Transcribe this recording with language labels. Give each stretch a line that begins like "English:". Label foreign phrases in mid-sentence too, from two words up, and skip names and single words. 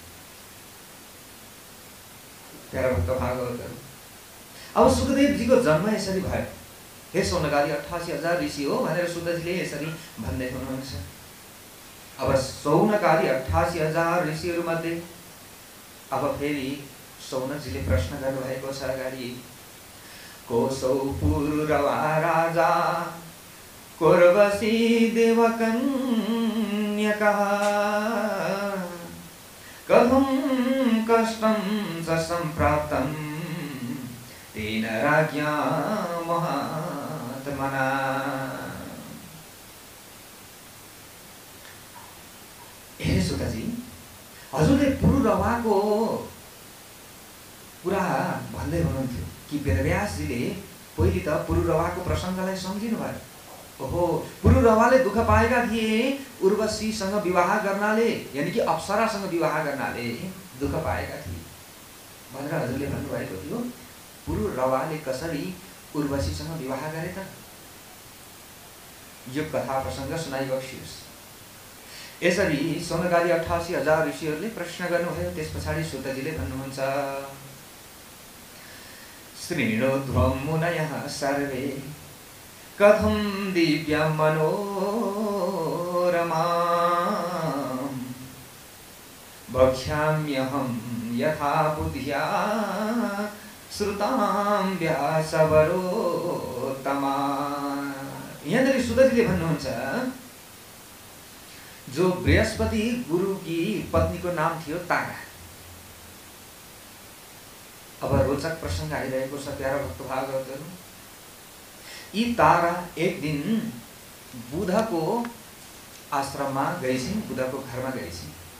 Nepali: प्यारा भक्त भागवतहरू, अब सुखदेवजीको जन्म यसरी भयो। हे सौनकादि 88,000 ऋषि हो भनेर सुतजीले यसरी भन्दै हुनुहुन्छ। अब सौनकादि 88,000 ऋषिहरू मध्ये अब फेरि सौनकजीले प्रश्न गर्नुभएको छ अगाडि,
Sanskrit: कोसौ पूर्वा राजा कोरवसी देवकन्यकः कथं कष्टं च सम्प्राप्तं तेन राज्ञा महात्मना।
Nepali: हे सुतजी, हजुरले पुरुरवाको कुरा भन्दै हुनुहुन्थ्यो कि वेदव्यासजीले पहिले त पुरुरवाको प्रसङ्गलाई सम्झिनु भयो। ओहो, पुरुरवाले दुःख पाएका थिए उर्वशीसँग विवाह गर्नाले, यानि कि अप्सरासँग विवाह गर्नाले दुःख पाएका थिए भनेर हजुरले भन्नुभएको थियो। पुरुरवाले कसरी उर्वशीसँग विवाह गरे त? यो कथा प्रसङ्ग सुनाइबक्सियोस्। यसरी सौनकादि 88,000 ऋषिहरूले प्रश्न गर्नुभयो। त्यस पछाडि सुतजीले भन्नुहुन्छ,
Sanskrit: शृणुध्वं मुनयः सर्वे कथं दिव्यं मनोरमां वक्ष्याम्यहं यथा बुद्ध्या श्रुतां व्यासवरोत्तमा।
Nepali: यहाँनिर सुतजीले भन्नुहुन्छ, जो बृहस्पति गुरुकी पत्नीको नाम थियो तारा। अब रोचक प्रसङ्ग आइरहेको छ प्यारा भक्त भागवतहरू। यी तारा एक दिन बुधको आश्रममा गएछिन्, बुधको घरमा गएछिन्।